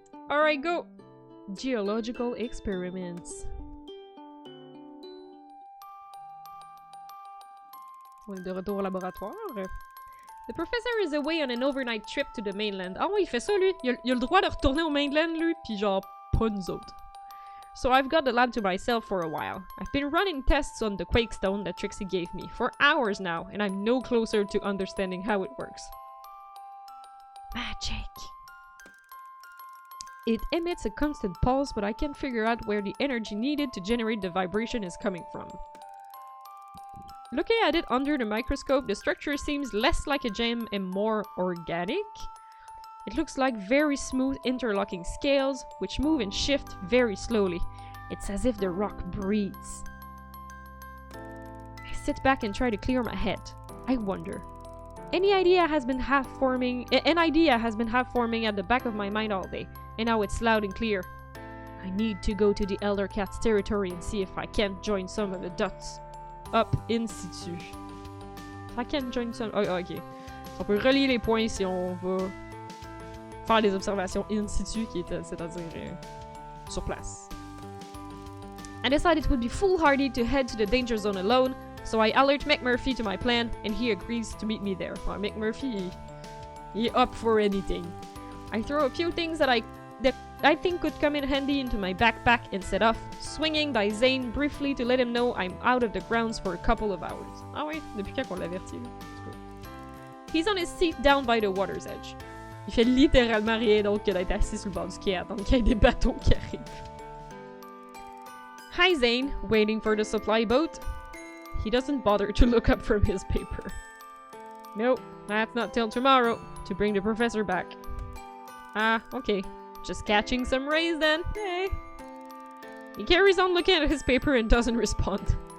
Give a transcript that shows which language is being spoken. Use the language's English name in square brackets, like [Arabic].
[English] Alright, go! Geological experiments. [French] On est de retour au laboratoire. [English] The professor is away on an overnight trip to the mainland. [French] Ah oui, il fait ça, lui. Il a le droit de retourner au mainland, lui, pis genre, pas nous autres. [English] So I've got the lab to myself for a while. I've been running tests on the quake stone that Trixie gave me for hours now, and I'm no closer to understanding how it works. Magic. It emits a constant pulse, but I can't figure out where the energy needed to generate the vibration is coming from. Looking at it under the microscope, the structure seems less like a gem and more organic. It looks like very smooth interlocking scales, which move and shift very slowly. It's as if the rock breathes. I sit back and try to clear my head. I wonder. An idea has been half forming at the back of my mind all day, and now it's loud and clear. I need to go to the Elder Cat's territory and see if I can't join some of the dots. Up in situ. I can't join some... Oh, ok. [French] On peut relier les points si on va faire des observations in situ, c'est-à-dire sur place. [English] I decided it would be foolhardy to head to the danger zone alone, so I alert McMurphy to my plan, and he agrees to meet me there. Well, McMurphy, he up for anything. I throw a few things that I think could come in handy into my backpack and set off, swinging by Zane briefly to let him know I'm out of the grounds for a couple of hours. [French] Ah oui, depuis quand qu'on l'avertit, là? [English] He's on his seat down by the water's edge. [French] Il fait littéralement rien d'autre que d'être assis sur le bord du quai à attendre qu'il y ait des bateaux qui arrivent. [English] Hi Zane, waiting for the supply boat? He doesn't bother to look up from his paper. Nope, that's not till tomorrow, to bring the professor back. Ah, okay. Just catching some rays then. Hey. He carries on looking at his paper and doesn't respond.